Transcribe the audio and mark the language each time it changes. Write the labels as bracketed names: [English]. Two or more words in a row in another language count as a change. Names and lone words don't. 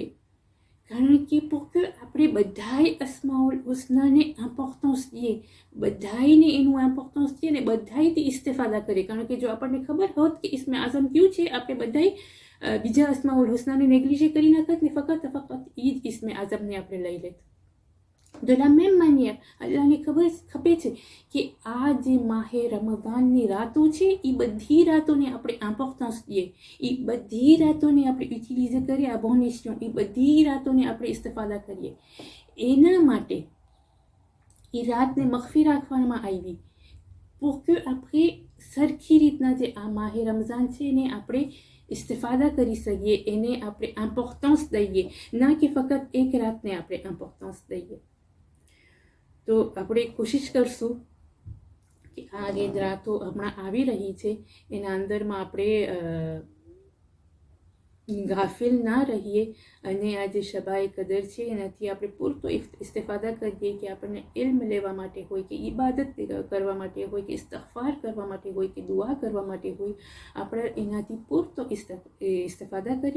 [Gujarati] કારણ કે આપણે બધાય અસ્માઉલ હુસ્નાને ઇમ્પોર્ટન્સ દઈએ, બધાયને એનું ઇમ્પોર્ટન્સ દઈએ ને બધાયથી ઇસ્તિફાદા કરીએ. કારણ કે જો આપણને ખબર હોત કે ઇસ્મે આઝમ કયું છે, આપણે બધાય બીજા અસ્માઉલ હુસ્નાને નેગ્લિજે કરી નાખત ને ફક્ત એ જ ઇસ્મે આઝમને આપણે લઈ લેત. [French] De la même manière, [Gujarati] અલ્લાહને ખબર છે કે આ જે માહે રમઝાનની રાતો છે એ બધી રાતોને આપણે ઇમ્પોર્ટન્સ દઈએ, એ બધી રાતોને આપણે યુટિલાઇઝ કરીએ, આ બોનેશન, એ બધી રાતોને આપણે ઇસ્તિફાદા કરીએ. એના માટે એ રાતને મખફી રાખવામાં આવી [French] pour que [Gujarati] આપણે સરખી રીતના જે આ માહે રમઝાન છે એને આપણે ઇસ્તિફાદા કરી શકીએ, એને આપણે ઇમ્પોર્ટન્સ દઈએ, ના કે ફક્ત એક રાતને આપણે ઇમ્પોર્ટન્સ દઈએ. તો આપણે કોશિશ કરશું કે આ જે રાતો હમણાં આવી રહી છે એના અંદરમાં આપણે ગાફિલ ના રહીએ અને આ જે શબાએ કદર છે એનાથી આપણે પૂરતો ઇસ્તેફાદા કરીએ કે આપણને ઇલ્મ લેવા માટે હોય કે ઇબાદત કરવા માટે હોય કે ઇસ્તગફાર કરવા માટે હોય કે દુઆ કરવા માટે હોય, આપણે એનાથી પૂરતો ઇસ્તેફાદા કરીએ.